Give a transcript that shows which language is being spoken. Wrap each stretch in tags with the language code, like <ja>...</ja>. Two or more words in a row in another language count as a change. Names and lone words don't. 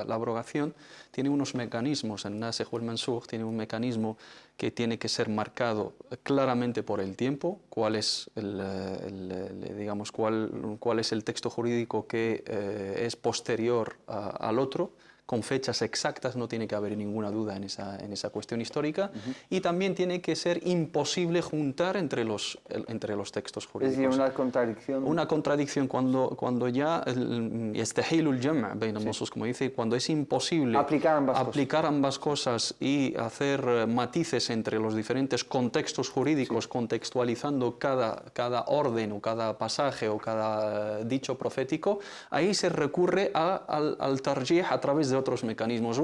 <es>La abrogación tiene unos mecanismos, el nasikh o el mansukh tiene un mecanismo que tiene que ser marcado claramente por el tiempo, cuál es digamos, cuál es el texto jurídico que es posterior al otro. Con fechas exactas, no tiene que haber ninguna duda en esa cuestión histórica, y también tiene que ser imposible juntar entre los textos jurídicos. Es decir, una contradicción. Una contradicción cuando ya</es> <ar>يستحيل الجمع بين النصوص,</ar> <es>como dice, cuando es imposible aplicar ambas cosas y hacer matices entre los diferentes contextos jurídicos, contextualizando cada orden o cada pasaje o cada dicho profético, ahí se recurre al tarjih a través de otros mecanismos.</es>